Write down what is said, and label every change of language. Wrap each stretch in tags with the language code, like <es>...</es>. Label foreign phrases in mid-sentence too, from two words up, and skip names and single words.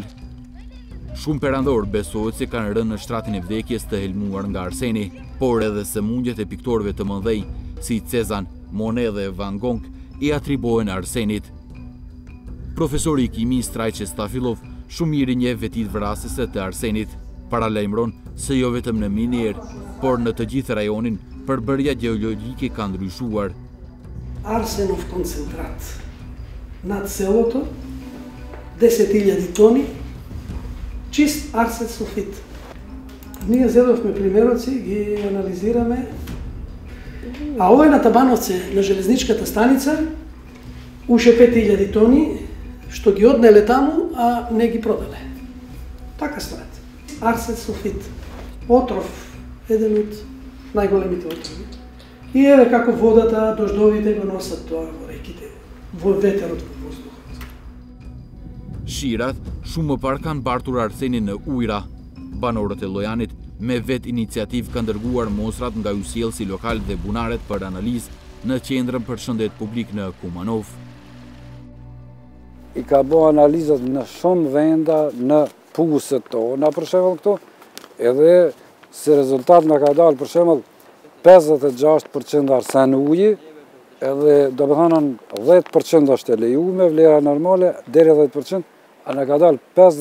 <sq>Shumë perandor besohet se kanë rënë në shtratin e vdekjes të helmuar nga arseni, por edhe sëmundjet e piktorëve të mëdhej si Cezanne, Monet dhe Van Gogh i atribuohen arsenit. Profesori i kimisë Trajče Stafilov shumë mirë njeh vetit vrasëse të arsenit. Paralajmëron se jo vetëm në minier, por në të gjithë rajonin përbërja gjeologjike ka ndryshuar.</sq> <mk>Арсенов концентрат над селото 10.000 тони чист арсен сулфит. Ние зедовме примероци, ги анализираме, а овој на Табановце на железничката станица уше 5.000 тони, што ги однеле таму, а не ги продале. Така стоят. Арсен сулфит, отров, еден од најголемите отрови. И еве како водата, дождовите го носат тоа во реките, во ветерот во воздухот.</mk> <sq>Shirat shumë më parë kanë bartur arsenin në ujra. Banorët e Llojanit me vetë iniciativë kanë dërguar mostrat nga yjellësi lokal dhe bunaret për analizë në qendrën për shëndet publik në Kumanov. I ka bo analizat në shumë venda në puset tona, për shembull këtu, edhe si rezultat na ka dalë për shembull 56% arsen uji, edhe do të thonë 10% është e lejuar me vlera normale deri 10%, a na ka dalë</sq>